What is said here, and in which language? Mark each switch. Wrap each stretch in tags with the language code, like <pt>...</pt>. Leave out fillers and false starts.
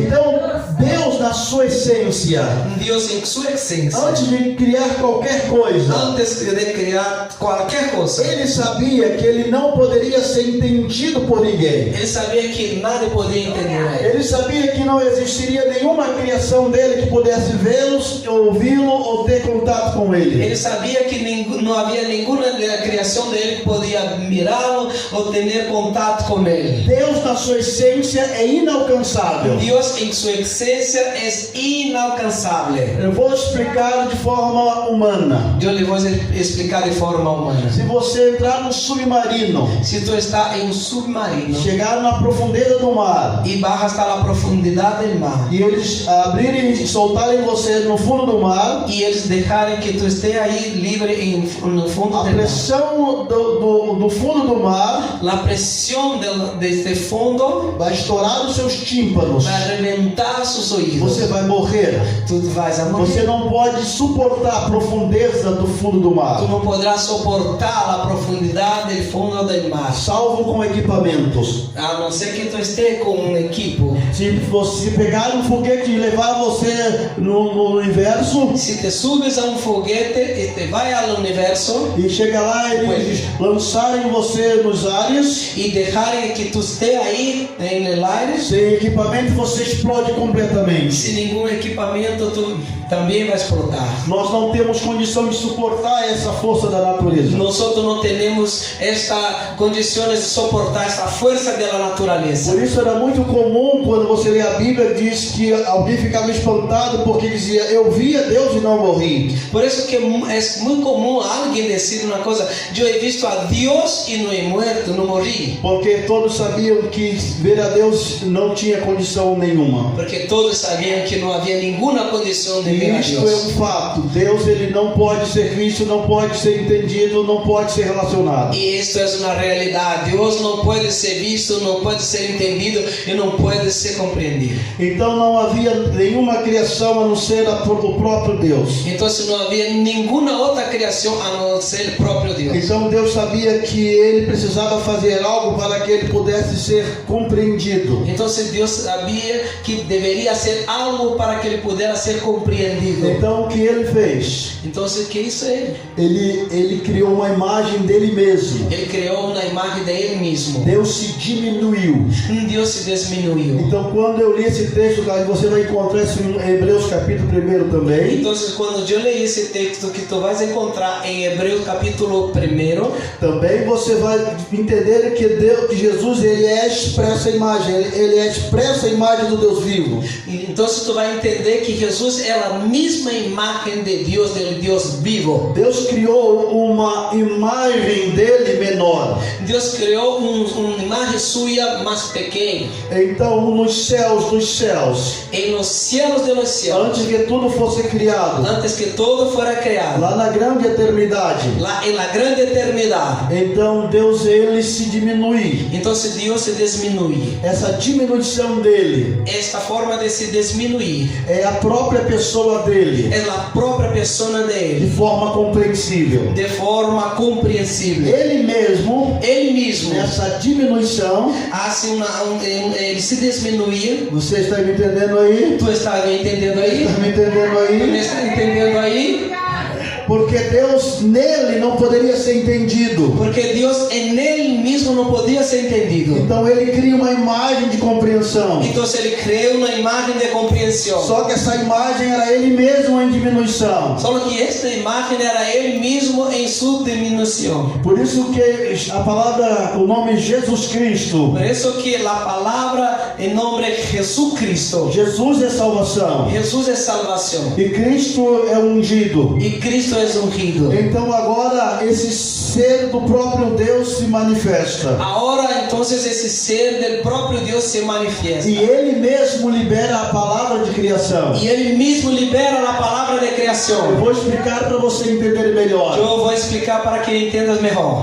<pt>Então, Deus, na sua essência,</pt> <es>Dios en su esencia,</es> <pt>antes de criar qualquer coisa,</pt> <es>antes de crear cualquier cosa,</es> <pt>Ele sabia que Ele não poderia ser entendido por ninguém.</pt> <es>Él sabía que nadie podía entender a Él.</es> <pt>Ele sabia que não existiria nenhuma criação dele que pudesse vê-los, ouvi-lo ou ter contato com ele.</pt> <es>Él sabía que no había ninguna de la creación de Él que podía mirarlo o tener contacto con Él.</es> <pt>Deus, na sua essência, é inalcançável.</pt> <es>Dios en su esencia es inalcanzable.</es> <pt>Eu vou explicar de forma humana.</pt> <es>Yo le voy a explicar de forma humana.</es> <pt>Se você entrar no submarino,</pt> <es>Si tú estás en un submarino</es> <pt>chegar na profundeza do mar,</pt> <es>y bajas hasta la profundidad del mar,</es> <pt>e eles abrirem e soltarem você no fundo do mar,</pt> <es>y ellos dejarem que tú estés ahí libre en el fondo</es> <pt>a</pt> <es>del mar,</es> <pt>pressão do fundo do mar</pt> <es>la presión desde fondo</es> <pt>vai estourar os seus tímpanos.</pt> <es>va a reventar sus oídos.</es> <pt>Você vai morrer.</pt> <es>Tú vas a morir.</es> <pt>Você não pode suportar a profundeza do fundo do mar,</pt> <es>Tú no podrás soportar la profundidad del fondo del mar,</es> <pt>salvo com equipamentos.</pt> <es>a no ser que tú estés con un equipo.</es> <pt>Se você pegar um foguete e levar você no universo,</pt> <es>Si te subes a un foguete y te vayas al universo</es> <pt>e chega lá eles lançarem você nos ares,</pt> <es>y dejarem que tú estés ahí en el aire,</es> <pt>sem equipamento você explode completamente.</pt> <es>sin ningún equipamiento tú también va a explotar.</es> <pt>Nós não temos condição de suportar essa força da natureza.</pt> <es>Nosotros no tenemos esta condiciones de soportar esta fuerza de la naturaleza.</es> <pt>Por isso era muito comum quando você lê a Bíblia, diz que alguém ficava espantado porque dizia: eu via Deus e não morri.</pt> <es>Por eso que es muy común alguien decir una cosa: yo he visto a Dios y no he muerto, no morí.</es> <pt>Porque todos sabiam que ver a Deus não tinha condição nenhuma.</pt> <es>Porque todos sabían que no había ninguna condición de ver a</es> <pt>Isto é</pt> <es>Dios.</es> <pt>um fato. Deus, ele não pode ser visto, não pode ser entendido, não pode ser relacionado.</pt> <es>Y esto es una realidad. Dios no puede ser visto, no puede ser entendido y no puede ser comprendido.</es> <pt>Então não havia nenhuma criação a não ser o próprio Deus.</pt> <es>Entonces no había ninguna otra creación a no ser el propio Dios.</es> <pt>Então Deus sabia que ele precisava fazer algo para que ele pudesse ser compreendido.</pt> <es>Entonces Dios sabía que debería hacer algo para que él pudiera ser comprendido.</es> <pt>Então o que ele fez?</pt> <es>Entonces, ¿qué hizo él?</es> <pt>Ele criou uma imagem dele mesmo.</pt> <es>Él creó una imagen de él mismo.</es> <pt>Deus se diminuiu.</pt> <es>Dios se disminuyó.</es> <pt>Então quando eu li esse texto, você vai encontrar isso em Hebreus capítulo 1 também.</pt> <es>Entonces, cuando yo leí ese texto que tú vas a encontrar en Hebreos capítulo 1,</es> <pt>Também você vai entender que que Jesus, ele é expressa imagem, ele é expressa imagem do Deus vivo.</pt> <es>entonces tú vas a entender que Jesús es la misma imagen de Dios, del Dios vivo.</es> <pt>Deus criou uma imagem dele menor.</pt> <es>Dios creó una imagen suya más pequeña.</es> <pt>Então, nos céus,</pt> <es>En los cielos de los cielos,</es> <pt>antes que tudo fosse criado,</pt> <es>antes que todo fuera creado,</es> <pt>lá na grande eternidade,</pt> <es>en la grande eternidad,</es> <pt>então Deus, ele se diminui.</pt> <es>entonces Dios se disminuye.</es> <pt>Essa diminuição dele</pt> <es>Esta forma de se disminuir</es> <pt>é a própria pessoa dele,</pt> <es>es la propia persona de de él,</es> <pt>forma compreensível.</pt> <es>de forma comprensible.</es> <pt>Ele mesmo,</pt> <es>Él mismo</es> <pt>nessa diminuição,</pt> <es>hace él se disminuye.</es> <pt>você está me entendendo aí?</pt> <es>¿Tú estás entendendo ahí?</es> <pt>Está me entendendo</pt> <es>¿Tú me estás entendiendo ahí?</es> <pt>Porque Deus nele não poderia ser entendido.</pt> <es>Porque Dios en él mismo no podía ser entendido.</es> <pt>Então ele cria uma imagem de compreensão.</pt> <es>Entonces él creó una imagen de comprensión.</es> <pt>Só que essa imagem era ele mesmo em diminuição.</pt> <es>Solo que esta imagen era él mismo en su disminución.</es> <pt>Por isso que a palavra, o nome Jesus Cristo.</pt> <es>Por eso que la palabra en nombre Jesucristo.</es> <pt>Jesus é salvação.</pt> <es>Jesús es salvación.</es> <pt>E Cristo é ungido.</pt> <es>Y Cristo es ungido.</es> <pt>Então agora esse ser do próprio Deus se manifesta.</pt> <es>Ahora entonces ese ser del propio Dios se manifiesta.</es> <pt>E ele mesmo libera a palavra de criação.</pt> <es>Y él mismo libera la palabra de</es> <pt>Eu</pt> <es>creación.</es> <pt>vou explicar para você entender melhor.</pt> <es>Yo voy a explicar para que entendas mejor.</es>